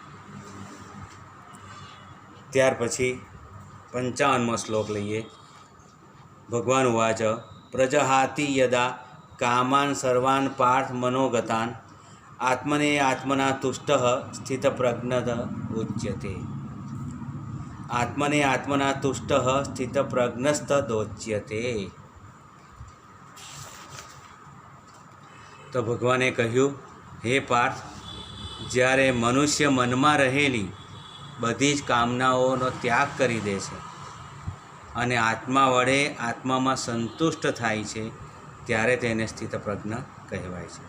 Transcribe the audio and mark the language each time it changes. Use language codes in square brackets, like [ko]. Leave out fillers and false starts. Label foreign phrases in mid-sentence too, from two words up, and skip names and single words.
[gu] ત્યાર પછી 55મો શ્લોક લઈએ. [sa] ભગવાન ઉવાચ. પ્રજહાતિ યદા કામાન સર્વાન પાર્થ મનોગતાન આત્મને આત્મના તુષ્ટ સ્થિતપ્રજ્ઞ ઉચ્યતે. આત્મને આત્મના તુષ્ટ સ્થિતપ્રજ્ઞસ્તદોચ્યતે. [gu] તો ભગવાને કહ્યું, હે પાર્થ, જ્યારે મનુષ્ય મનમાં રહેલી બધી જ કામનાઓનો ત્યાગ કરી દે છે અને આત્મા વડે આત્મામાં સંતુષ્ટ થાય છે, ત્યારે તેને સ્થિતપ્રજ્ઞ કહેવાય છે.